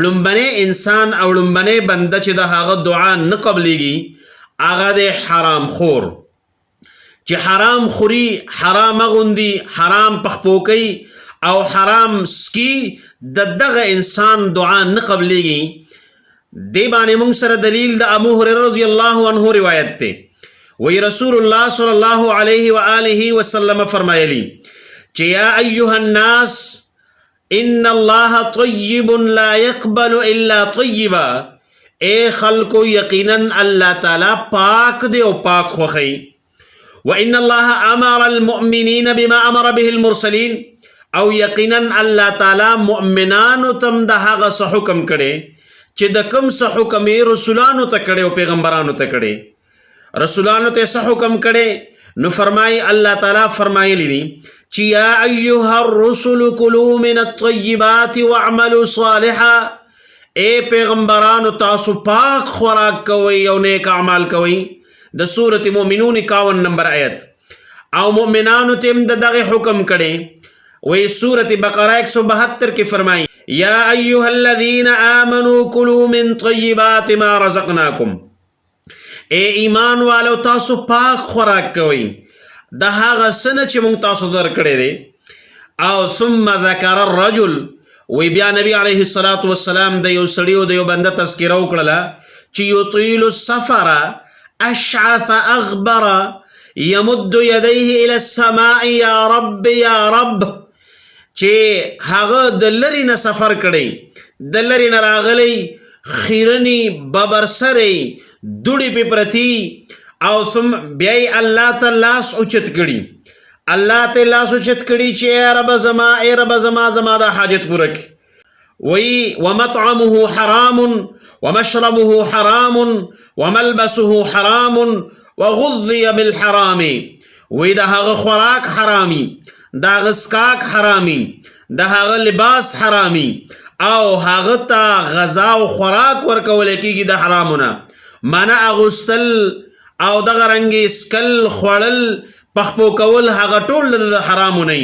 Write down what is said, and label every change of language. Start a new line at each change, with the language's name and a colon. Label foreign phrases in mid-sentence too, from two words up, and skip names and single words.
Pashto: لومبنی انسان او لومبنی بنده چې د هغه دعا نه قبلېږي هغه دی حرام خور، چې حرام خوري، حرام اغوندي، حرام پخپو کوي او حرام سکي، د دغه انسان دعا نه قبلېږي. دې باندې موږ سره دلیل د ابو هريره
Arabic: رضی الله عنه
Pashto: روایت دی.
Arabic: وی رسول الله صلی الله علیه و آله وسلم
Pashto: فرمایلی چې
Arabic: یا ایها الناس ان الله طیب لا يقبل الا طیبا.
Pashto: اے خلقو یقینا الله تعالی پاک دی او پاک خوښوي.
Arabic: وإن الله أمر المؤمنين بما أمر به المرسلين.
Pashto: او یقینا الله تعالی مؤمنانو تم د هغه څه حکم کړي چې د کوم څه حکم یې رسولانو ته کړي او پیغمبرانو ته کړي. رسولانو ته څه حکم کړي؟ نو فرمایي الله تعالی فرمایلی دي چې
Arabic: یا ایها الرسل کلوا من الطیبات واعملوا صالحا.
Pashto: اے پیغمبرانو تاسو پاک خوراک کوئ او نیک اعمال کوئ. د سورت مومنون 51 نمبر آیت. او مؤمنانو تم د دغه حکم کړي. وی سورت بقره 172 کې فرمایي
Arabic: یا ایها الذین آمنوا کلوا من طیبات ما رزقناکم.
Pashto: اے ایمان والو تاسو پاک خوراک کوئ د هغه څه نه چې موږ تاسو درکړی دی. او
Arabic: ثم ذکر الرجل.
Pashto: وی بیا نبی
Arabic: علیه الصلاة والسلام
Pashto: د یو سړي او د یو بنده تذکره وکړله چې
Arabic: یطیل السفر اشعث اغبر یمد یدیه الى السماء یا رب یا رب.
Pashto: چې هغه د لرې نه سفر کړی، د لرې نه راغلی، خیرنی ببرسری دوړې پې پرتي، او ثم بیا یې الله ته لاس اوچت کړي، الله ته لاس اوچت کړي چې ای رب زما، ای رب زما، زما دا حاجت پوره کړي.
Arabic: وی ومطعمه حرام ومشربه حرام وملبسه حرام وغذي بالحرام.
Pashto: وی د هغه خوراک حرامي، د هغه څښاک حرامي، د هغه لباس حرامي، او هغه ته غذا او خوراک ورکول کېږي د حرامونه. معنی اغوستل او دغه رنګې څکل، خوړل، پخپو کول هغه ټول د حرامو نه.